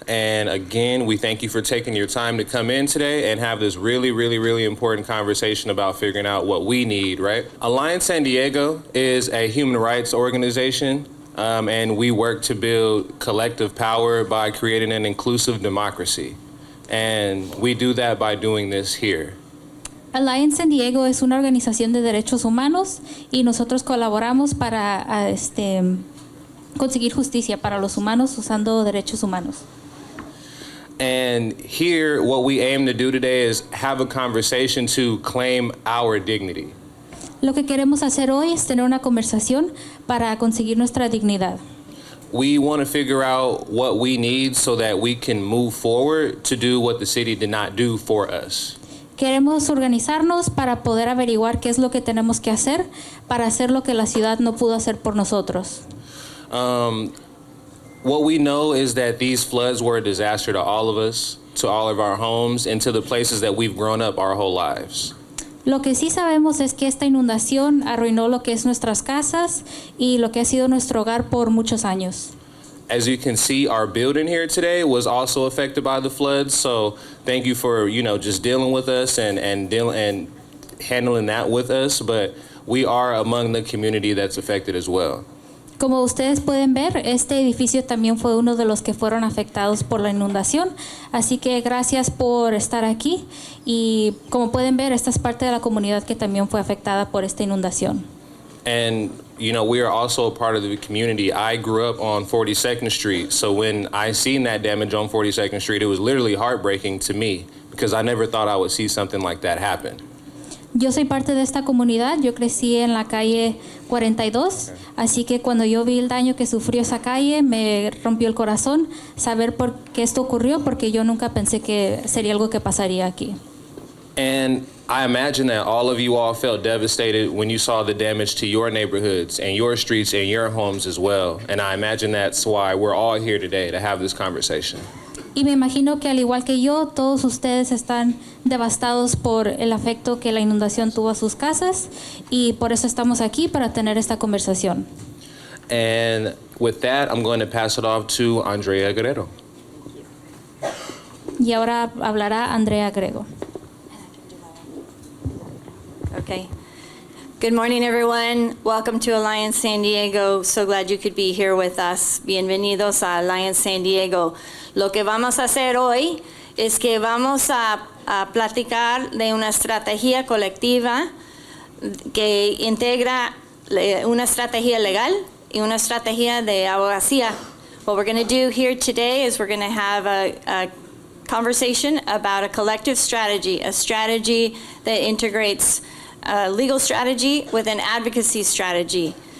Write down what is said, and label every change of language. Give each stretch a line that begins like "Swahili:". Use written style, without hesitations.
English: And again, we thank you for taking your time to come in today and have this really important conversation about figuring out what we need, right? Alliance San Diego is a human rights organization, and we work to build collective power by creating an inclusive democracy. And we do that by doing this here.
Spanish: Alliance San Diego es una organización de derechos humanos y nosotros colaboramos para conseguir justicia para los humanos usando derechos humanos.
English: And here, what we aim to do today is have a conversation to claim our dignity.
Spanish: Lo que queremos hacer hoy es tener una conversación para conseguir nuestra dignidad.
English: We want to figure out what we need so that we can move forward to do what the city did not do for us.
Spanish: Queremos organizarnos para poder averiguar qué es lo que tenemos que hacer para hacer lo que la ciudad no pudo hacer por nosotros.
English: What we know is that these floods were a disaster to all of us, to all of our homes, and to the places that we've grown up our whole lives.
Spanish: Lo que sí sabemos es que esta inundación arruinó lo que es nuestras casas y lo que ha sido nuestro hogar por muchos años.
English: As you can see, our building here today was also affected by the floods. So thank you for, just dealing with us and handling that with us. But we are among the community that's affected as well.
Spanish: Como ustedes pueden ver, este edificio también fue uno de los que fueron afectados por la inundación. Así que gracias por estar aquí. Y como pueden ver, esta es parte de la comunidad que también fue afectada por esta inundación.
English: And, we are also a part of the community. I grew up on 42nd Street. So when I seen that damage on 42nd Street, it was literally heartbreaking to me because I never thought I would see something like that happen.
Spanish: Yo soy parte de esta comunidad. Yo crecí en la calle 42. Así que cuando yo vi el daño que sufrió esa calle, me rompió el corazón saber por qué esto ocurrió, porque yo nunca pensé que sería algo que pasaría aquí.
English: And I imagine that all of you all felt devastated when you saw the damage to your neighborhoods and your streets and your homes as well. And I imagine that's why we're all here today to have this conversation.
Spanish: Y me imagino que al igual que yo, todos ustedes están devastados por el afecto que la inundación tuvo a sus casas y por eso estamos aquí para tener esta conversación.
English: And with that, I'm going to pass it off to Andrea Guerrero.
Spanish: Y ahora hablará Andrea Grego.
English: Okay. Good morning, everyone. Welcome to Alliance San Diego. So glad you could be here with us.
Spanish: Bienvenidos a Alliance San Diego. Lo que vamos a hacer hoy es que vamos a platicar de una estrategia colectiva que integra una estrategia legal y una estrategia de abogacía.
English: What we're going to do here today is we're going to have a conversation about a collective strategy, a strategy that integrates legal strategy with an advocacy strategy.